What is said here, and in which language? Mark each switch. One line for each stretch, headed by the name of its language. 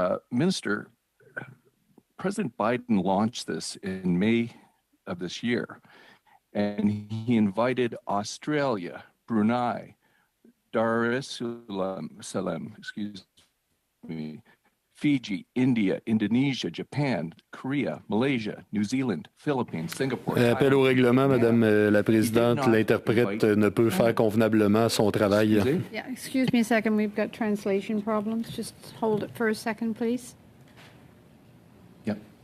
English: Minister, President Biden launched this in May of this year, and he invited Australia, Brunei, Dar es Salaam, excuse me, Fiji, India, Indonesia, Japan, Korea, Malaysia, New Zealand, Philippines, Singapore.
French: Appel au règlement, Madame la Présidente. L'interprète ne peut faire convenablement son travail.
English: Yeah, excuse me a second. We've got translation problems. Just hold it for a second, please. Yep.